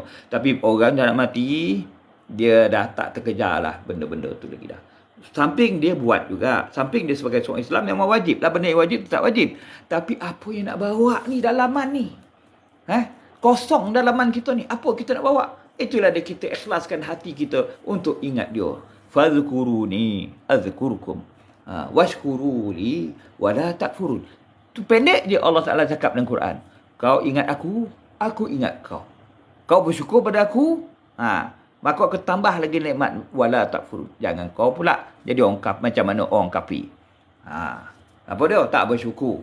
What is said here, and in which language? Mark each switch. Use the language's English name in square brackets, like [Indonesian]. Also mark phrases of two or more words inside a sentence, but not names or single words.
[Malay] Tapi orang dah nak mati, dia dah tak terkejar lah benda-benda tu lagi dah. Samping dia buat juga, samping dia sebagai seorang Islam memang wajib lah, benda yang wajib tak wajib. Tapi apa yang nak bawa ni dalaman ni? Kosong dalaman kita ni. Apa kita nak bawa? Itulah dia kita ikhlaskan hati kita untuk ingat dia. [Arabic] فاذكروني أذكركم واشكروا لي ولا تكفرون. [Malay] Tu pendek je Allah Ta'ala cakap dalam Quran. Kau ingat aku ingat kau. Kau bersyukur pada aku, maka aku tambah lagi nikmat [Arabic] ولا تكفرون. [Malay] Jangan kau pula jadi orang macam mana orang kafir. Apa dia? Tak bersyukur.